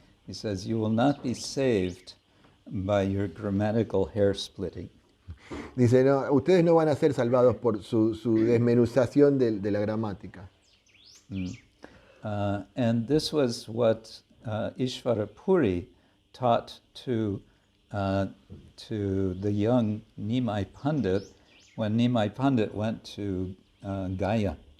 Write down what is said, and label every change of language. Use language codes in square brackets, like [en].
[en] He says, you will not be saved by your grammatical hair splitting. [es] Dice, no, ustedes no van a ser salvados por su desmenuzación de la gramática. [en] And this was what Ishvara Puri taught to the young Nimai Pandit when Nimai Pandit went to Gaya.